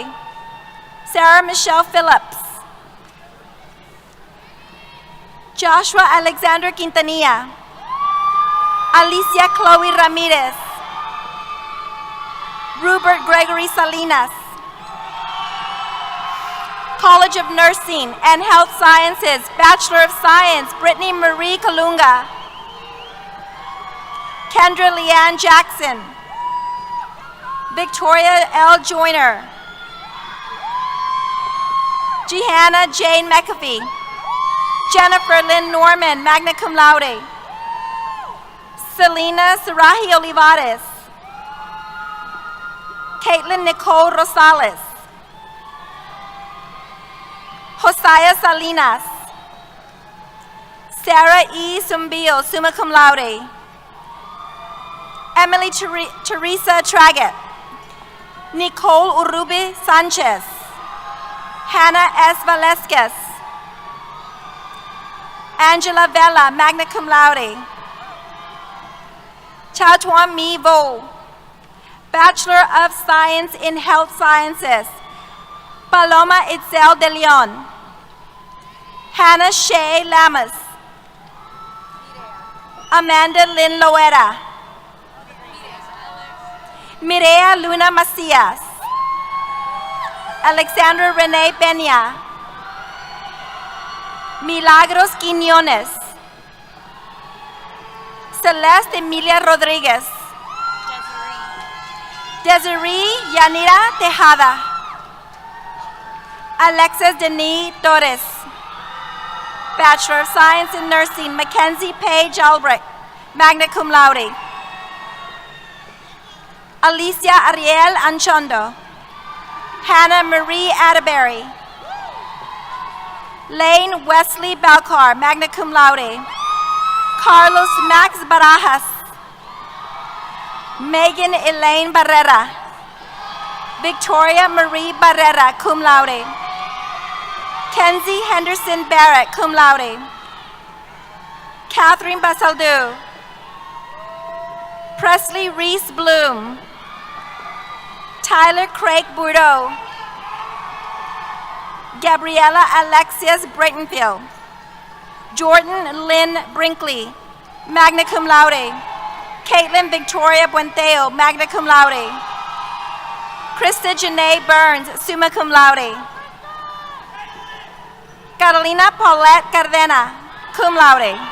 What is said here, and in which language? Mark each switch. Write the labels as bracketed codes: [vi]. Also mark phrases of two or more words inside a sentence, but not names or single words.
[en] Sarah Michelle Phillips. Joshua Alexander Quintanilla. Alicia Chloe Ramirez. Rupert Gregory Salinas. College of Nursing and Health Sciences, Bachelor of Science, Brittany Marie Kalunga. Kendra Leanne Jackson. Victoria L. Joyner. Jehanna Jane McAfee. Jennifer Lynn Norman, [la] magna cum laude. [en] Selena Sarahi Olivares. Caitlin Nicole Rosales. Josiah Salinas. Sarah E. [la] Zumbillo, summa cum laude. [en] Emily Teresa Traggett. Nicole Urrubi Sanchez. Hannah S. Valesquez. Angela Vela, [la] magna cum laude. [en] Chatuan Mi Vo, Bachelor of Science in Health Sciences. Paloma Itzel de Leon. Hannah Shea Lamas. Amanda Lynn Loera. Mireya Luna Macias. Alexandra Renee Peña. Milagros Quiñones. Celeste Emilia Rodriguez. Desiree Yanira Tejada. Alexis Denis Torres. Bachelor of Science in Nursing, Mackenzie Paige Albrecht, [la] magna cum laude. [en] Alicia Ariel Anchondo. Hannah Marie Atterbury. Lane Wesley Balcar, [la] magna cum laude. [en] Carlos Max Barajas. Megan Elaine Barrera. Victoria Marie Barrera, [la] cum laude. [en] Kenzie Henderson Barrett, [la] cum laude. [en] Catherine Basaldu. Presley Reese Bloom. Tyler Craig Bourdeau. Gabriella Alexias Breitenfield. Jordan Lynn Brinkley, [la] magna cum laude. [en] Caitlin Victoria Buenteo, [la] magna cum laude. [en] Krista Janae Burns, [la] summa cum laude. [en] Carolina Paulette Cardena, [la] cum laude.